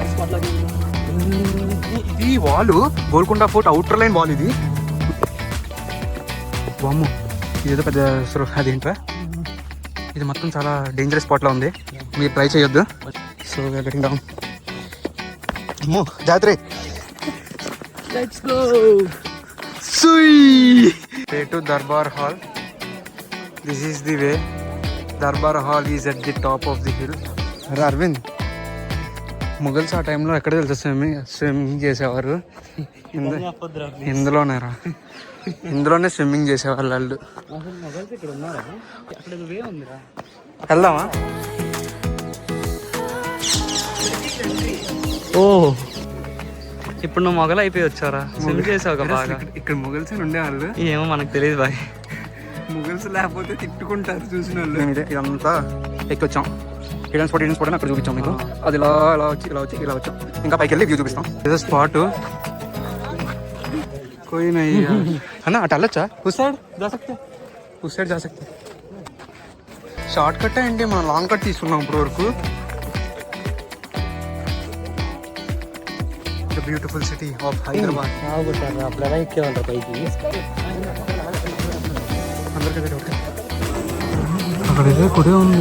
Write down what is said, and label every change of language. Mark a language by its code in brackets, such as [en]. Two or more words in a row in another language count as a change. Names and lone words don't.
[te] ఇది వాల్, గోల్కొండ [en] fort outer line wall. [te] ఇది వాము, ఇదేదో పెద్ద అదేంట్రా. ఇది మొత్తం చాలా [en] dangerous spot [te] లా ఉంది, మీరు ట్రై చేయొద్దు. [en] So we're getting down. [te] అమ్మో జాత్రే. [en] Let's go. Way to Darbar Hall. This is the way. Darbar Hall is at the top of the hill. [te] అరవింద్, ముగల్స్ ఆ టైంలో ఎక్కడ తెలుసా స్విమ్మింగ్ చేసేవారు? ఇందులోనే స్విమ్మింగ్ చేసేవాళ్ళు వాళ్ళు. వెళ్దామా? ఓ, ఇప్పుడు నువ్వు మొగలు అయిపోయి వచ్చారా? స్విమ్ చేసావు బాగా. ఇక్కడ ముగల్స్ ఉండేవాళ్ళు. ఏమో మనకు తెలియదు బాయ్. ముగల్స్ లేకపోతే తిట్టుకుంటారు చూసిన వాళ్ళు. ఇదంతా ఎక్కొచ్చాం. [en] hidden spot [te] అని అక్కడ చూపించాం మీకు. అది ఇలా ఇలా వచ్చాం. ఇంకా పైకి వెళ్ళి వ్యూ చూపిస్తాం. ఏదో స్పాట్ [hi] कोई नहीं यार, है ना? अटल अच्छा उस साइड जा सकते. [en] short cut [te] ఏంటి, మనం [en] long cut [te] తీసుకున్నాం ఇప్పుడు వరకు. [en] The beautiful city of Hyderabad. [te] అక్కడైతే గుడి ఉంది.